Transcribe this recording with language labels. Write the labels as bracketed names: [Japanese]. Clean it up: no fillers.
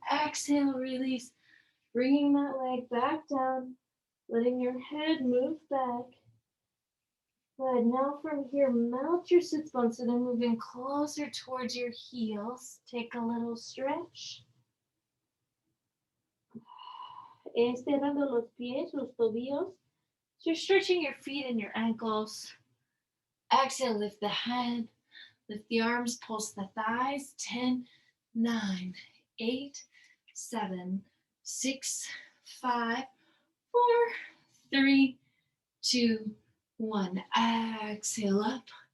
[English] Exhale, release. Bringing that leg back down. Letting your head move back. Good. Now from here, melt your sits bones so they're moving closer towards your heels. Take a little stretch. [Spanish] Estirando los pies, los tobillos. [English] So you're stretching your feet and your ankles. Exhale, lift the head. Lift the arms, pulse the thighs. 10, 9, 8, 7, 6, 5, 4, 3, 2, 1. Exhale up.